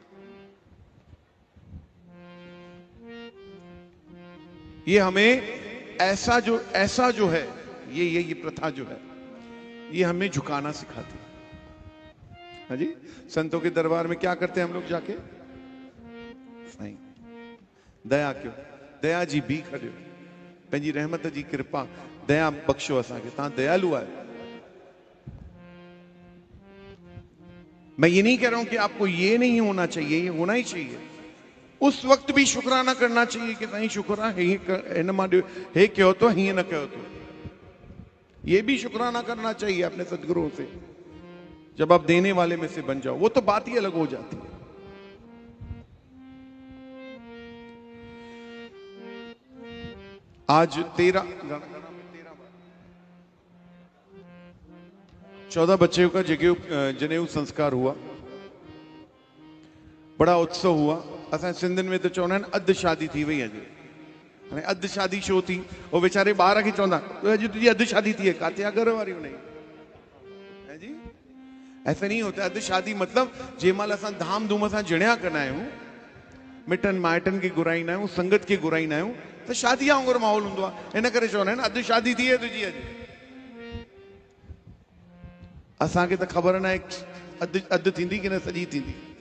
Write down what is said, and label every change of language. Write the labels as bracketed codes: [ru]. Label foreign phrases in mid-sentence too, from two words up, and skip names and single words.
[hi] ये हमें ऐसा जो है ये प्रथा जो है, ये हमें झुकाना सिखाती है। हाँ जी, संतों के दरबार में क्या करते हैं हम लोग जाके? [sd] साईं दया क्यों, दया जी भी खड़े पंहिंजी रहमत जी कृपा, दया बख्शो असांखे, तव्हां दयालु आहियो। [hi] मैं ये नहीं कह रहा हूं कि आपको ये नहीं होना चाहिए, ये होना ही चाहिए। उस वक्त भी शुक्राना करना चाहिए कि साईं शुक्र हे कहो तो ही न कहो तो, ये भी शुक्राना करना चाहिए अपने सदगुरुओं से। जब आप देने वाले में से बन जाओ, वो तो बात ही अलग हो जाती है। आज 14 बच्चों का जनेऊ संस्कार हुआ, बड़ा उत्सव हुआ। [sd] असां सिंधियुनि में तो चवंदा आहिनि अधु शादी थी वई अॼु। हाणे अधु शादी छो थी? वो वेचारे ॿार खे चवंदा अॼु तुंहिंजी अधु शादी थी है, काथे आहे घर वारी हुन जी? [hi] ऐसा नहीं होता। [sd] अधु शादी मतलब जंहिंमहिल असां धाम धूम सां जिणिया कंदा आहियूं, मिटनि माइटनि खे घुराईंदा आहियूं, संगत खे घुराईंदा आहियूं, तो शादी वांगुरु माहौल हूंदो आहे। इन करे चवंदा आहिनि अधु शादी थी है तुंहिंजी अॼु। असांखे त ख़बर न आहे अधु थींदी की न सॼी थींदी।